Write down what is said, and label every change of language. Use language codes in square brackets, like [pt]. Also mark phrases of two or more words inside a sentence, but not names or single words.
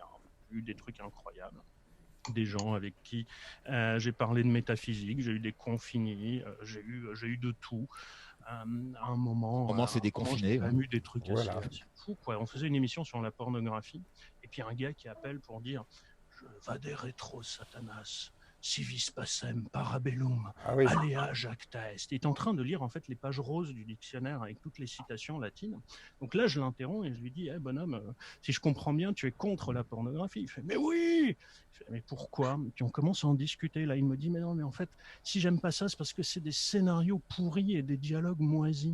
[fr] J'ai eu des trucs incroyables. Des gens avec qui j'ai parlé de métaphysique, j'ai eu des confinés, j'ai eu de tout. À un moment, c'est déconfiné. J'ai eu des trucs assez fous. On faisait une émission sur la pornographie, et puis un gars qui appelle pour dire « [la] Vade retro Satanas, civis pacem parabellum, alea jacta est ». [fr] Il est en train de lire en fait les pages roses du dictionnaire avec toutes les citations latines. Donc là, je l'interromps et je lui dis bonhomme, si je comprends bien, tu es contre la pornographie. Il fait « Mais oui !» Je fais, mais pourquoi? Puis on commence à en discuter. Là, il me dit, mais non, mais en fait, si j'aime pas ça, c'est parce que c'est des scénarios pourris et des dialogues moisis.